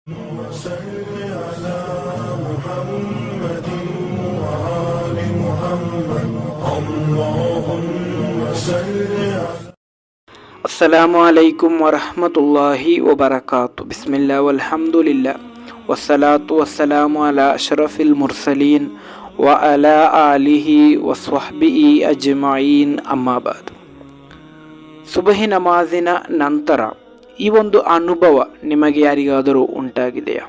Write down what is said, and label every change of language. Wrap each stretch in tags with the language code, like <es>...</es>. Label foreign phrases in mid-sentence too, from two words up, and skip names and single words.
<ar>وصل على محمد وآل محمد اللهم صل على السلام عليكم ورحمة الله وبركاته. بسم الله والحمد لله والصلاة والسلام على أشرف المرسلين وعلى آله وصحبه أجمعين أما بعد.</ar> <kn>ಸುಬಹಿ ನಮಾಜಿನ ನಂತರ ಈ ಒಂದು ಅನುಭವ ನಿಮಗೆ ಯಾರಿಗಾದರೂ ಉಂಟಾಗಿದೆಯಾ?</kn>